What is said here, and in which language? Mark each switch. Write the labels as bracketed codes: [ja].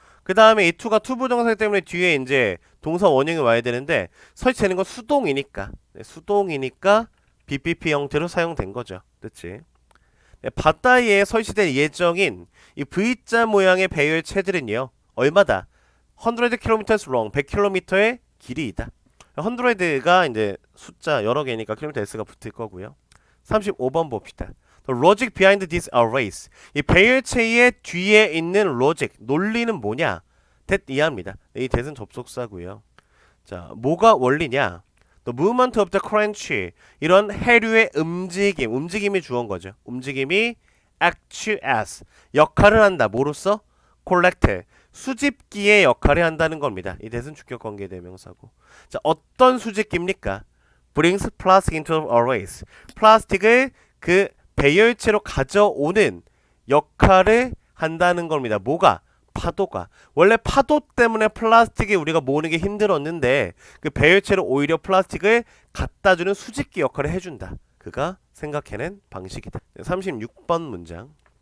[ko] 그 다음에 이 to가 to 부정사 때문에 뒤에 이제 동사 원형이 와야 되는데 설치되는 건 수동이니까 네, 수동이니까 BPP 형태로 사용된 거죠. 그렇지? 네, 바다에 설치될 예정인 이 V자 모양의 배열체들은요 얼마다? [en] 100km long [ko] 100km의 길이이다. 100가 이제 숫자 여러 개니까 킬로미터 S가 붙을 거고요. 35번 봅시다. [en] The logic behind this arrays. [ko] 이 배열체의 뒤에 있는 logic, 논리는 뭐냐? that 이하입니다. 이 that은 접속사고요. 자, 뭐가 원리냐? [en] The movement of the crunch. [ko] 이런 해류의 움직임이 주어인 거죠. 움직임이 [en] act as [ko] 역할을 한다. 뭐로써? collect 수집기의 역할을 한다는 겁니다. 이 that은 주격 관계 대명사고. 자, 어떤 수집기입니까? [en] brings plastic into arrays. [ko] 플라스틱을 그 배열체로 가져오는 역할을 한다는 겁니다. 뭐가? 파도가. 원래 파도 때문에 플라스틱이 우리가 모으는 게 힘들었는데 그 배열체로 오히려 플라스틱을 갖다주는 수집기 역할을 해준다. 그가 생각해낸 방식이다. 36번 문장.